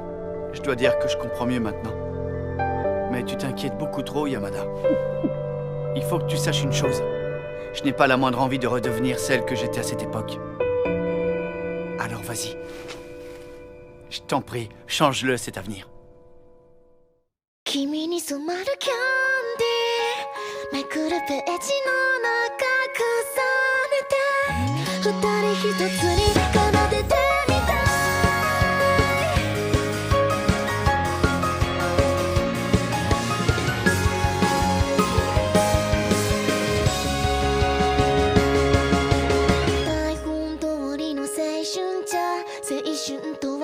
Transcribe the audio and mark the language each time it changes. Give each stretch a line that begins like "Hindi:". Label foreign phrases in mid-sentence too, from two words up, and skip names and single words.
French: Je dois dire que je comprends mieux maintenant. Mais tu t'inquiètes beaucoup trop, Yamada. Il faut que tu saches une chose. Je n'ai pas la moindre envie de redevenir celle que j'étais à cette époque. Alors vas-y. Je t'en prie, change-le cet avenir.
Japanese: 君に染まるキャンディーめくるページの中重ねて二人一つに奏でてみたい台本通りの青春じゃ青春とは